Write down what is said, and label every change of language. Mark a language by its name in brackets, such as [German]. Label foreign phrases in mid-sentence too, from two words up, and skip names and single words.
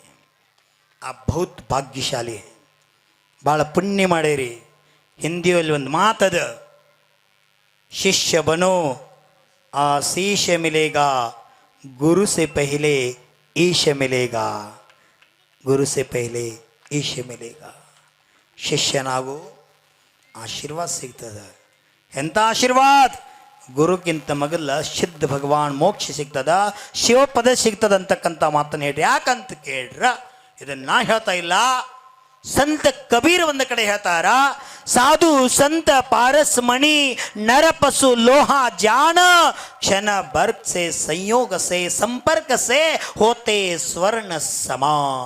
[Hindi] आप बहुत भाग्यशाली हैं, बड़ा [Kannada] ಪುಣ್ಯ ಮಾಡೇರಿ. हिंदिಯಲ್ಲಿ ಒಂದು ಮಾತದ, [Hindi] शिष्य बनो आशीष मिलेगा, गुरु से पहले ईश मिलेगा, गुरु से पहले ईश मिलेगा. [Kannada] ಶಿಷ್ಯನಾಗು, ಆಶೀರ್ವಾದ ಸಿಗ್ತದ. ಎಂಥ ಆಶೀರ್ವಾದ! ಗುರುಕ್ಕಿಂತ ಮೊದಲ ಸಿದ್ಧ ಭಗವಾನ್ ಮೋಕ್ಷ ಸಿಗ್ತದ, ಶಿವಪದ ಸಿಗ್ತದ ಅಂತಕ್ಕಂಥ ಮಾತನ್ನು ಹೇಳ್ರಿ. ಯಾಕಂತ ಕೇಳ್ರ, ಇದನ್ನ ನಾ ಹೇಳ್ತಾ ಇಲ್ಲ, ಸಂತ ಕಬೀರ್ ಒಂದು ಕಡೆ ಹೇಳ್ತಾರ, [Hindi] साधु संत पारस मणि नर पशु लोह जान क्षण बर्क से संयोग से संपर्क से होते स्वर्ण समान.